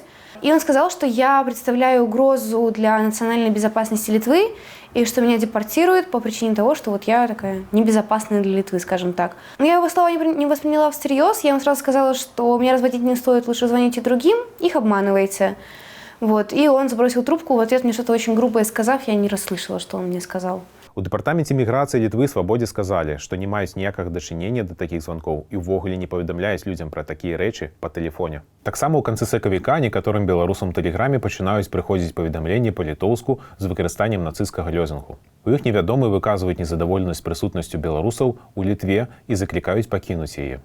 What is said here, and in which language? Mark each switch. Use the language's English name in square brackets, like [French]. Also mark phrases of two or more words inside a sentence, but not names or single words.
[Russian] И он сказал, что я представляю угрозу для национальной безопасности Литвы и что меня депортируют по причине того, что вот я такая небезопасная для Литвы, скажем так. Но я его слова не восприняла всерьез. Я ему сразу сказала, что меня разводить не стоит, лучше звоните другим, их обманываете. Вот. И он забросил трубку, в ответ мне что-то очень грубое сказав, я не расслышала, что он мне сказал. [Belarusian] У Дэпартаменце міграцыі Літвы Свабодзе сказалі, што не маюць ніякага дачынення да такіх званкоў і ўвогуле не паведамляюць людзям пра такія рэчы па тэлефоне. Таксама ў канцы сакавіка некаторым беларусам тэлеграме пачынаюць прыходзіць паведамленні па-літоўску з выкарыстаннем нацысцкага лёзінгу. У іх невядомыя выказваюць незадаволенасць прысутнасцю беларусаў у Літве і заклікаюць пакінуць яе.